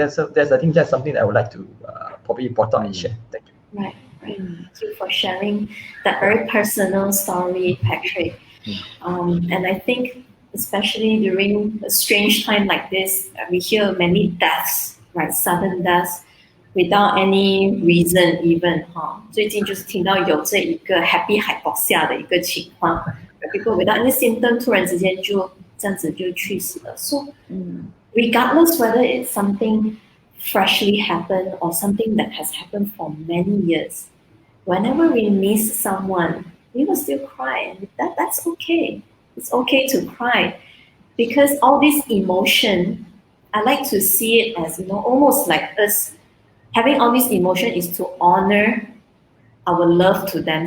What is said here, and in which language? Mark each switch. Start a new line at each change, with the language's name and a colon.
English: I think that's something that I would like to probably report out and share. Thank you. Right. Thank you for sharing that very personal story, Patrick. And I think, especially during a strange time like this, we hear many deaths, right? Sudden deaths, without any reason even.
Chinese: 最近就是听到有这一个
English: happy hypoxia
Chinese: 的一个情况 ，
English: people without any symptom
Chinese: 突然之间就这样子就去死了。
English: So, regardless whether it's something freshly happened or something that has happened for many years, whenever we miss someone, we will still cry, and that's okay. It's okay to cry, because all this emotion, I like to see it as almost like us having all this emotion is to honor our love to them.